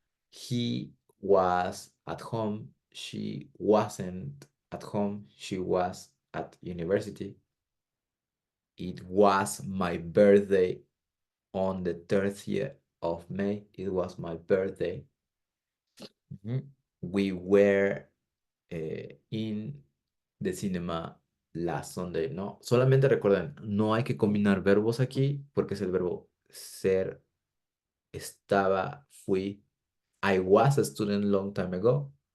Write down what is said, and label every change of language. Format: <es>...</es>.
<en>He was at home, she wasn't at home, she was at university. It was my birthday on the 30th of May. It was my birthday. We were in the cinema last Sunday, ¿no?</en> <es>Solamente recuerden, no hay que combinar verbos aquí porque es el verbo ser, estaba, fui.</es> <en>I was a student long time ago.</en>